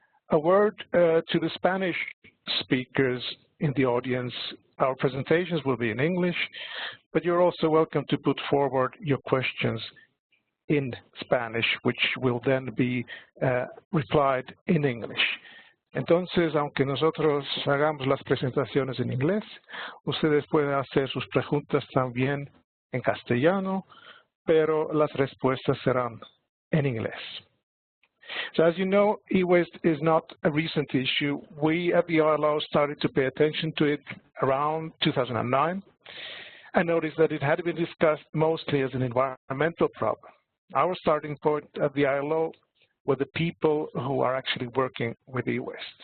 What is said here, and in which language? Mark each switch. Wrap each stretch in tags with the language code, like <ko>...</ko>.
<en>A word to the Spanish speakers in the audience. Our presentations will be in English, but you're also welcome to put forward your questions in Spanish, which will then be replied in English.</en> <es>Entonces, aunque nosotros hagamos las presentaciones en inglés, ustedes pueden hacer sus preguntas también en castellano, pero las respuestas serán en inglés.</es> <en>So as you know, e-waste is not a recent issue. We at the ILO started to pay attention to it around 2009 and noticed that it had been discussed mostly as an environmental problem. Our starting point at the ILO were the people who are actually working with e-waste.</en>